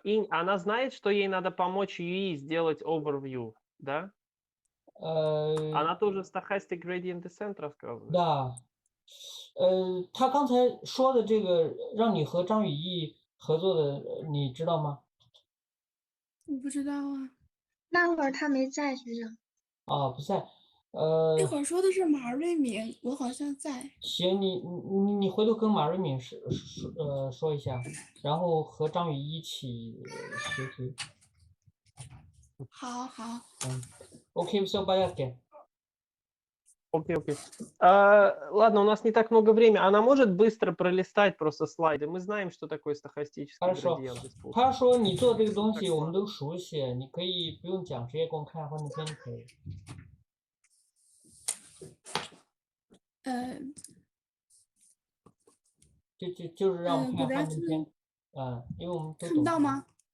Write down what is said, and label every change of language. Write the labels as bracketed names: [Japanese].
[Russian] Она знает, что ей надо помочь ей сделать overview, да? Она тоже stochastic gradient descent рассказывает. Да. [Chinese] 他刚才说的这个让你和张雨绮合作的，你知道吗？我不知道啊。那会儿他没在学长。不在。那会儿说的是马瑞敏，我好像在。行，你回头跟马瑞敏说一下，然后和张雨绮一起学习。好。 [Russian] Окей, все в порядке. Окей. Ладно, у нас не так много времени. Она может быстро пролистать просто слайды. Мы знаем, что такое стохастический градиент. [Chinese] 他说你做这个东西我们都熟悉，你可以不用讲，直接给我们看幻灯片就可以。就是让我们看幻灯片，因为我们都看到吗？